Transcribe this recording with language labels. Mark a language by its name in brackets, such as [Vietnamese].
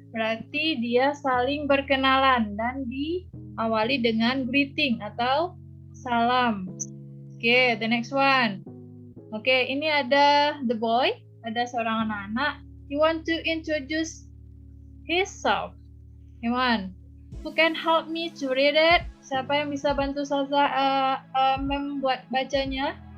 [Indonesian] Berarti dia saling berkenalan dan diawali dengan greeting atau salam. Oke, [English] the next one. [Indonesian] Oke, ini ada the boy, ada seorang anak-anak. [English] He want to introduce himself. Iwan, who can help me to read it? [Indonesian] Siapa yang bisa bantu Salsa membuat bacanya?